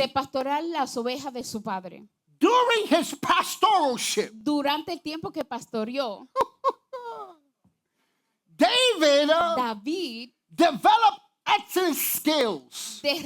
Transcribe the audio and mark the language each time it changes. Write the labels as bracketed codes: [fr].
[es] de pastorear las ovejas de su padre. [en] During his pastoralship, [es] Durante el tiempo que pastoreó, [en] David [es] David [en] developed excellent skills.